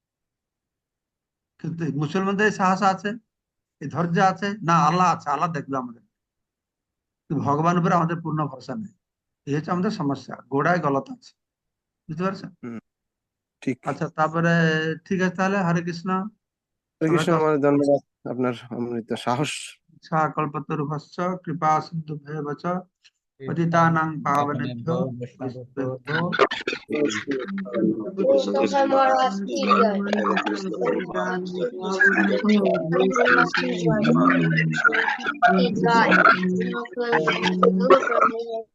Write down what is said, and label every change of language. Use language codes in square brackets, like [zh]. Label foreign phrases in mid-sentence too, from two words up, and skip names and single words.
[bn] কিন্তু এই মুসলমানদের এই সাহস আছে, এই ধৈর্য আছে না, আল্লাহ আছে, আল্লাহ দেখবে আমাদের। কিন্তু ভগবান উপরে আমাদের পূর্ণ ভরসা নেই, এই হচ্ছে আমাদের সমস্যা, গোড়ায় গলত আছে, বুঝতে পারছো? হুম, ঠিক। আচ্ছা, তারপরে ঠিক আছে, তাহলে হরে কৃষ্ণ। হরে কৃষ্ণ সবাইকে মহারাজ, ধন্যবাদ আপনার অমৃত সাহস। [sa] কল্পতরুভ্যশ্চ কৃপা সিন্ধুভ্যেব চ পতিতানাং পাবনেভ্যো বৈষ্ণবেভ্যো [bn] কৃষ্ণ মহারাজ কি জয়। কি জয়।